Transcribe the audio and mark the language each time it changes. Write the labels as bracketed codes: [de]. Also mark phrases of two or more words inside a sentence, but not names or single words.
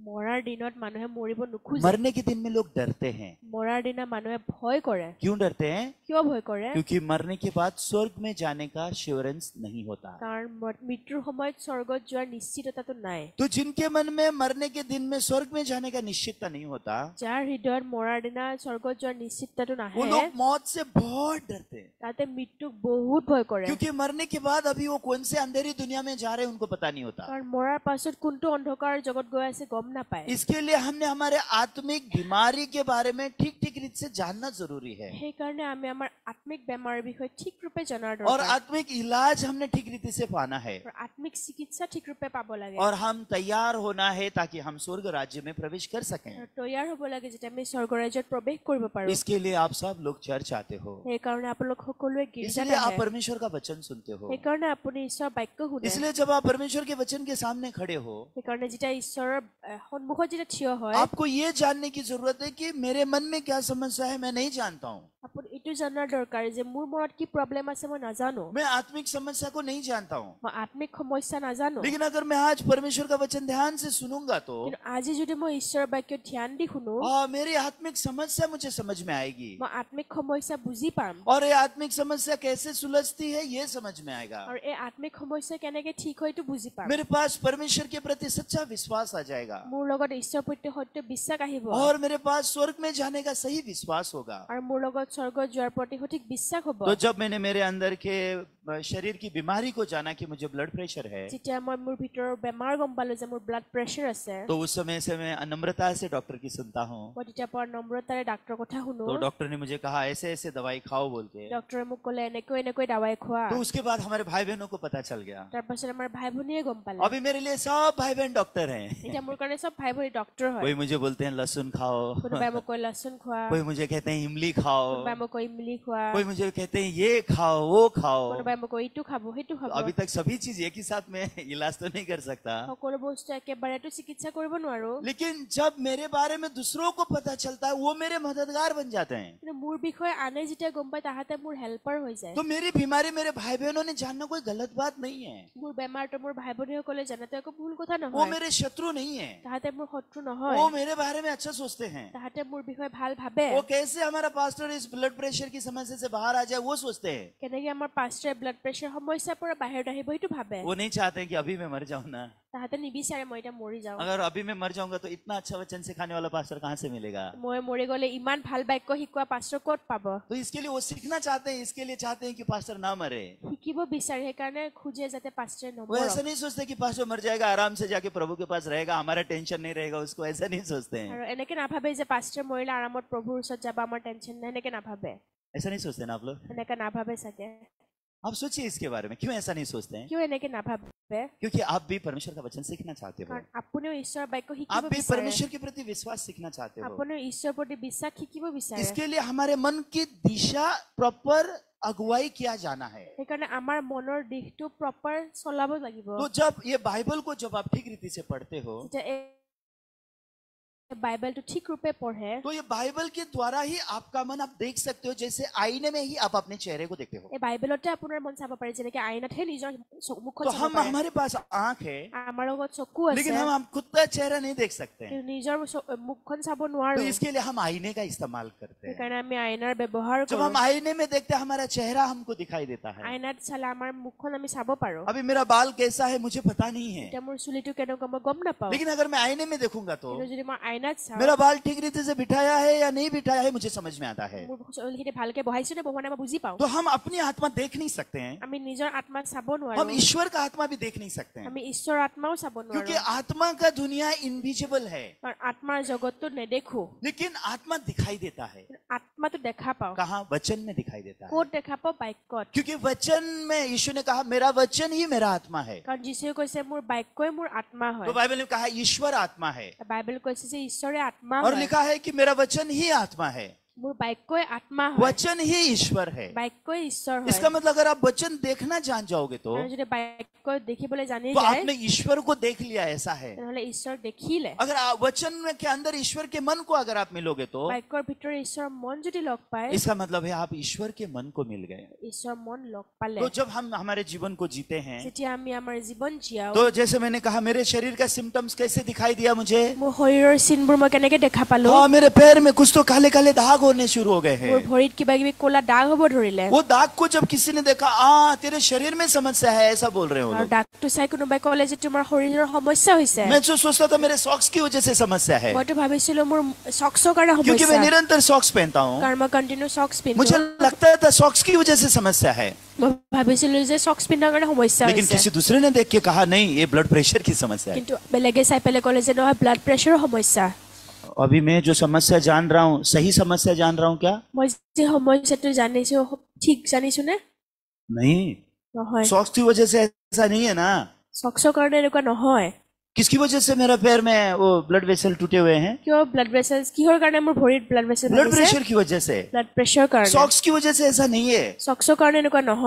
[as] মৰাৰ দিনত মানুহে মৰিব নোখোজে [hi] मरने के दिन में लोग डरते हैं। [as] মৰাৰ দিনা মানুহে ভয় কৰে [hi] क्यों डरते हैं? [as] কিয় ভয় কৰে [hi] क्योंकि मरने के बाद स्वर्ग में जाने का श्योरेंस नहीं होता। [as] কাৰণ মৃত্যুৰ সময়ত স্বৰ্গত যোৱাৰ নিশ্চিততাটো নাই [hi] तो जिनके मन में मरने के दिन में स्वर्ग में जाने का निश्चितता नहीं होता, [as] যাৰ হৃদয়ত মৰাৰ দিনা স্বৰ্গত যোৱাৰ নিশ্চিততাটো [hi] वो [as] নাহে [hi] लोग मौत से बहुत डरते हैं, [as] তাতে মৃত্যুক বহুত ভয় কৰে [hi] क्योंकि मरने के बाद अभी वो कौन से अंधेरी दुनिया में जा रहे हैं उनको पता नहीं होता। [as] কাৰণ মৰাৰ পাছত কোনটো অন্ধকাৰ জগত গৈ আছে গম নাপায় [hi] इसके लिए हमने हमारे आत्मिक बीमारी के बारे में ठीक ठीक रीति से जानना जरूरी है, [as] সেইকাৰণে আমি আমাৰ আত্মিক বেমাৰৰ বিষয়ে ঠিক ৰূপে জনাৰ [hi] और [as] দৰকাৰ [hi] आत्मिक इलाज हमने ठीक रीति से पाना है, [as] আৰু আত্মিক চিকিৎসা ঠিক ৰূপে পাব লাগে [hi] और हम तैयार होना है ताकि हम स्वर्ग राज्य में प्रवेश कर सकें। [as] আৰু তৈয়াৰ হ'ব লাগে যেতিয়া আমি স্বৰ্গ ৰাজ্যত প্ৰৱেশ কৰিব পাৰো [hi] इसके लिए आप सब लोग चर्च आते हो, [as] সেইকাৰণে আপোনালোক সকলোৱে গীৰ্জাত [hi] इसलिए आप [as] আহে [hi] परमेश्वर का वचन सुनते हो, [as] সেইকাৰণে আপুনি ঈশ্বৰৰ বাক্য শুনে [hi] इसलिए जब आप परमेश्वर के वचन के सामने खड़े हो, [as] সেইকাৰণে যেতিয়া ঈশ্বৰৰ সন্মুখত যেতিয়া থিয় হয় [hi] आपको ये जानने की जरूरत है कि मेरे मन में क्या समस्या है मैं नहीं जानता हूँ, [as] আপুনি এইটো এইটো জানাৰ দৰকাৰ যে মোৰ মনত কি প্ৰব্লেম আছে মই নাজানো [hi] मैं आत्मिक समस्या को नहीं जानता हूँ, [as] মই আত্মিক সমস্যা নাজানো [hi] लेकिन अगर मैं आज परमेश्वर का वचन ध्यान से सुनूंगा तो [as] কিন্তু আজি যদি মই ঈশ্বৰৰ বাক্য ধ্যান দি শুনো [hi] मेरी आत्मिक समस्या मुझे समझ में आएगी, [as] মই আত্মিক সমস্যা বুজি পাম [hi] और ये आत्मिक समस्या कैसे सुलझती है ये समझ में आएगा। [as] আৰু এই আত্মিক সমস্যা কেনেকে ঠিক হয়তো বুজি পাম [hi] मेरे पास परमेश्वर के प्रति सच्चा विश्वास आ जाएगा, [as] মোৰ লগত ঈশ্বৰৰ প্ৰতি সত্য বিশ্বাস আহিব [hi] और मेरे पास स्वर्ग में जाने का सही विश्वास होगा। [as] আৰু মোৰ লগত স্বৰ্গত যোৱাৰ প্ৰতি সঠিক বিশ্বাস হ'ব [hi] तो जब मैंने मेरे अंदर के शरीर की बीमारी को जाना कि मुझे [en] blood pressure [hi] है, [as] যেতিয়া মই মোৰ ভিতৰৰ বেমাৰ গম পালো যে মোৰ [en] blood pressure [as] আছে [hi] तो उस समय से मैं नम्रता से डॉक्टर की सुनता हूँ। [as] মই তেতিয়াৰ পৰা নম্ৰতাৰে ডাক্তৰৰ কথা শুনো [hi] तो डॉक्टर ने मुझे कहा ऐसे ऐसे दवाई खाओ बोल के, [as] ডক্টৰে মোক ক'লে এনেকৈ এনেকৈ দাৱাই খোৱা [hi] तो उसके बाद हमारे भाई बहनों को पता चल गया। [as] তাৰপাছত আমাৰ ভাই ভনীয়ে গম পালে [hi] अभी मेरे लिए सब भाई बहन डॉक्टर हैं। [as] এতিয়া মোৰ কাৰণে চব ভাই ভনী ডক্তৰ হয় [hi] कोई मुझे बोलते हैं लहसुन खाओ, [as] কোনোবাই মোক কয় লচুন খোৱা [hi] कोई मुझे कहते हैं इमली खाओ, [as] কোনোবাই মোক কয় ইমলি খোৱা [hi] कोई मुझे कहते हैं ये खाओ वो खाओ। [as] কোনোবাই মোক কয় ইটো খাব সেইটো খাব [hi] अभी तक सभी चीज एक ही साथ में इलाज तो नहीं कर सकता, [as] সকলো বস্তু একেবাৰেতো চিকিৎসা কৰিব নোৱাৰো [hi] लेकिन जब मेरे बारे में दूसरों को पता चलता है वो मेरे मददगार बन जाते हैं। [as] কিন্তু মোৰ বিষয়ে আনে যেতিয়া গম পায় তাহাঁতে মোৰ হেল্পাৰ হৈ যায় [hi] तो मेरी बीमारी मेरे भाई बहनों ने जानना कोई गलत बात नहीं है, [as] মোৰ বেমাৰটো মোৰ ভাই ভনীসকলে জানাতো একো ভুল কথা [hi] वो [as] নহয় [hi] मेरे शत्रु नहीं है, [as] তাহাঁতে মোৰ শত্ৰু নহয় [hi] वो मेरे बारे में अच्छा सोचते हैं। [as] তাহাঁতে মোৰ বিষয়ে ভাল ভাবে [hi] वो कैसे हमारा पास्टर इस [en] blood pressure [hi] की समस्या से बाहर आ जाए वो सोचते हैं। [as] কেনেকে আমাৰ পাষ্টৰে [en] blood pressure [as] সমস্যাৰ পৰা বাহিৰত আহিব সেইটো ভাবে [hi] वो नहीं चाहते कि अभी मैं मर जाऊं ना, [as] তাহাঁতে নিবিচাৰে মই এতিয়া মৰি যাওঁ [hi] अगर अभी मैं मर जाऊंगा तो इतना अच्छा वचन सिखाने वाला पास्टर कहाँ से मिलेगा। [as] মই মৰি গলে ইমান ভাল বাক্য শিকোৱা পাষ্টৰ ক'ত পাব [hi] तो इसके लिए वो सीखना चाहते हैं, इसके लिए चाहते हैं कि पास्टर ना मरे। [as] শিকিব বিচাৰে সেইকাৰণে খোজে যাতে পাষ্টৰে [hi] वो [as] নমৰক [hi] ऐसा नहीं सोचते कि पास्टर मर जाएगा आराम से जाके प्रभु के पास रहेगा, हमारा टेंशन नहीं रहेगा उसको, ऐसा नहीं सोचते हैं। [as] আৰু এনেকে নাভাবে যে পাষ্টৰ মৰিলে আৰামত প্ৰভুৰ ওচৰত যাব আমাৰ টেনচন নাই এনেকে নাভাবে [hi] ऐसा नहीं सोचते ना आप लोग? [as] এনেকে নাভাবে চাগে [hi] आप सोचिए इसके बारे में, क्यों ऐसा नहीं सोचते हैं? [as] কিয় এনেকে নাভাবে [hi] क्योंकि आप भी परमेश्वर का वचन सीखना चाहते हो, [as] কাৰণ আপুনিও ঈশ্বৰৰ বাক্য শিকিব [hi] आप भी [as] বিচাৰে [hi] परमेश्वर के प्रति विश्वास सीखना चाहते हो। [as] আপুনিও ঈশ্বৰৰ প্ৰতি বিশ্বাস শিকিব বিচাৰে [hi] इसके लिए हमारे मन की दिशा प्रॉपर अगुवाई किया जाना है। [as] সেইকাৰণে আমাৰ মনৰ দিশটো প্ৰপাৰ চলাব লাগিব [hi] तो जब ये बाइबल को जब आप ठीक रीति से पढ़ते हो [as] যেতিয়া এই বাইবেলটো ঠিক ৰূপে পঢ়ে [hi] तो ये बाइबल के द्वारा ही आपका मन आप देख सकते हो, जैसे आईने में ही आप अपने चेहरे को देखते हो। [as] এই বাইবেলতে আপোনাৰ মন চাব পাৰে যেনেকে আইনাতহে নিজৰ মুখখন [hi] तो [as] চাব [hi] हम [as] পাৰে [hi] हमारे पास आंख है [as] আমাৰ লগত চকু আছে [hi] लेकिन हम खुद का चेहरा नहीं देख सकते हैं, [as] কিন্তু নিজৰ মুখখন চাব [hi] तो [as] নোৱাৰো [hi] इसके लिए हम आईने का इस्तेमाल करते हैं। [as] সেইকাৰণে আমি আইনাৰ ব্যৱহাৰ [hi] जब [as] কৰো [hi] हम आईने में देखते हैं हमारा चेहरा हमको दिखाई देता है। [as] আইনাত চালে আমাৰ মুখখন আমি চাব পাৰো [hi] अभी मेरा बाल कैसा है मुझे पता नहीं है, [as] এতিয়া মোৰ চুলিটো কেনেকুৱা মই গম নাপাওঁ [hi] लेकिन अगर मैं आईने में देखूंगा तो [as] কিন্তু যদি মই আইনাত চাওঁ [hi] मेरा बाल ठीक रीति से बिठाया है या नहीं बिठाया है मुझे समझ में आता है। [as] মোৰ চুলিখিনি ভালকে বহাইছো নে বহোৱা নাই মই বুজি পাওঁ [hi] तो हम अपनी आत्मा देख नहीं सकते हैं, [as] আমি নিজৰ আত্মাক চাব [hi] हम [as] নোৱাৰো [hi] ईश्वर का आत्मा भी देख नहीं सकते हैं, [as] আমি ঈশ্বৰৰ আত্মাও চাব [hi] क्योंकि [as] নোৱাৰো [hi] आत्मा का दुनिया इनविजिबल है, [as] কাৰণ আত্মাৰ জগতটো নেদেখো [hi] लेकिन आत्मा दिखाई देता है। [as] আত্মাটো দেখা পাওঁ [hi] कहाँ? वचन में दिखाई देता है, [as] ক'ত দেখা পাওঁ বাক্যত [hi] क्योंकि वचन में यीशु ने कहा मेरा वचन ही मेरा आत्मा है। [as] কাৰণ যীশুৱে কৈছে মোৰ বাক্যই মোৰ আত্মা হয় [hi] तो बाइबल ने कहा ईश्वर आत्मा है, [as] বাইবেল কৈছে যে ঈশ্বৰে আত্মা [hi] और [as] হয় [hi] लिखा है कि मेरा वचन ही आत्मा है, [as] মোৰ বাক্যই আত্মা হয় [hi] वचन ही ईश्वर है। [as] বাক্যই ঈশ্বৰ হয় [hi] इसका मतलब अगर आप वचन देखना जान जाओगे तो [as] আৰু যদি বাক্য দেখিবলৈ জানি যায় [hi] आपने ईश्वर को देख लिया, ऐसा है। [as] তেনেহলে ঈশ্বৰ দেখিলে [hi] अगर वचन के अंदर ईश्वर के मन को अगर आप मिलोगे तो [as] বাক্যৰ ভিতৰত ঈশ্বৰৰ মন যদি লগ পায় [hi] इसका मतलब है आप ईश्वर के मन को मिल गए। [as] ঈশ্বৰৰ মন লগ পালে [hi] तो जब हम हमारे जीवन को जीते हैं [as] যেতিয়া আমি আমাৰ জীৱন জীয়াও [hi] तो जैसे मैंने कहा मेरे शरीर का सिम्टम्स कैसे दिखाई दिया मुझे, [as] মোৰ শৰীৰৰ চিনবোৰ মই কেনেকে দেখা পালো [hi] हाँ मेरे पैर में कुछ तो काले काले दाग होने शुरू हो गए हैं। [as] মোৰ ভৰিত কিবা কিবি ক'লা দাগ হ'ব ধৰিলে [hi] वो दाग को जब किसी ने देखा तेरे शरीर में समस्या है ऐसा बोल रहे हो [as] আৰু [hi] लोग। [as] দাগটো চাই কোনোবাই ক'লে যে তোমাৰ শৰীৰৰ সমস্যা হৈছে [hi] मैं जो सोचता था मेरे सॉक्स की वजह से समस्या है, [as] মইতো ভাবিছিলো মোৰ চক্সৰ কাৰণে [hi] क्योंकि [as] সমস্যা [hi] मैं निरंतर सॉक्स पहनता हूँ, [as] কাৰণ মই [en] continue socks [hi] मुझे [as] পিন্ধো [hi] लगता था सॉक्स की वजह से समस्या है, [as] মই ভাবিছিলো যে চক্স পিন্ধাৰ কাৰণে সমস্যা [hi] लेकिन [as] হৈছে [hi] किसी दूसरे ने देख के कहा नहीं ये [en] blood pressure [hi] की समस्या है। [as] কিন্তু বেলেগে চাই পেলাই ক'লে যে নহয় [en] blood pressure [as] সমস্যা [hi] अभी मैं जो समस्या जान रहा हूँ सही समस्या जान रहा हूँ क्या? [as] মই যে সমস্যাটো জানিছো ঠিক জানিছো নে [hi] नहीं, [as] নহয় [hi] सॉक्स की वजह से ऐसा नहीं है ना। [as] চক্সৰ কাৰণে এনেকুৱা নহয় [hi] किसकी वजह से मेरा पैर में वो [en] blood vessel [hi] टूटे हुए हैं? [as] কিয় [en] blood vessels [as] কিহৰ কাৰণে মোৰ ভৰিত [en] blood vessel blood pressure [hi] की वजह से। [en] blood pressure [as] কাৰণে [hi] सॉक्स की वजह से ऐसा नहीं है। [as] চক্সৰ কাৰণে এনেকুৱা নহয়।